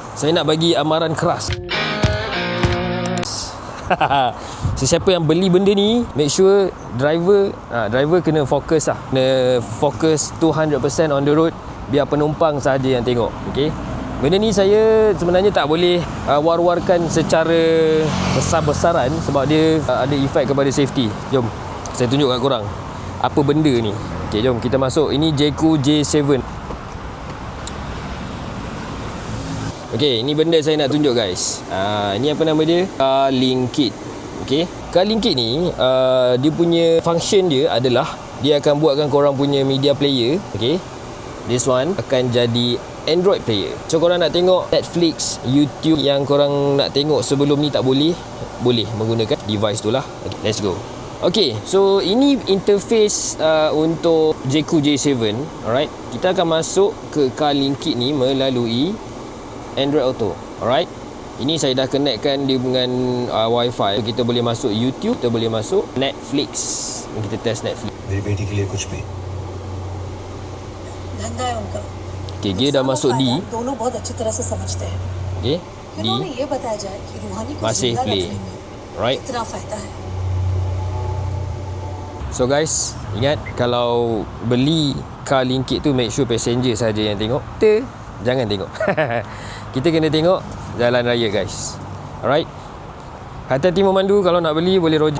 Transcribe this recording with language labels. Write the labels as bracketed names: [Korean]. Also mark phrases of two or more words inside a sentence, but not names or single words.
[Malay] saya nak bagi amaran keras. Sesiapa yang beli benda ni, [English] make sure [Malay] driver kena fokus lah. Kena fokus 200% [English] on the road, [Malay] biar penumpang sahaja yang tengok. Okay, benda ni saya sebenarnya tak boleh war-warkan secara besar-besaran sebab dia ada efek kepada safety. Jom saya tunjuk kat korang apa benda ni. Okay, jom kita masuk. Ini Jayco J7. Okay, ini benda saya nak tunjuk guys. Ini apa nama dia? Car Link Kit. Okay, Car Link Kit ni dia punya function dia adalah dia akan buatkan korang punya media player. Okay, [English] this one [Malay] akan jadi Android player. So korang nak tengok Netflix, YouTube yang korang nak tengok sebelum ni tak boleh, boleh menggunakan device tu lah. [English] Okay, let's go. Okay, so [Malay] ini interface untuk Jayco J7. Alright, kita akan masuk ke Car Link Kit ni melalui Android Auto. Alright, ini saya dah connectkan dia dengan Wi-Fi. Kita boleh masuk YouTube, kita boleh masuk Netflix. Kita test Netflix. [Hindi] मेरी बेटी के लिए कुछ भी धंधा है उनका। [Malay] Okay, dia dah masuk di [Hindi] दोनों बहुत अच्छी तरह से समझते हैं। [Malay] okay, di [Hindi] इन्होंने ये बताया जाए कि रूहानी को [Malay] masih [Hindi] जिंदा [Malay] play. [Hindi] रखने में [Malay] Right. [Hindi] कितना फायदा है। [English] So guys, [Malay] ingat kalau beli Car Link Kit tu, [English] make sure [Malay] passenger saja yang tengok. Kita jangan tengok. Kita kena tengok jalan raya guys. Alright, hati-hati memandu. Kalau nak beli boleh roger.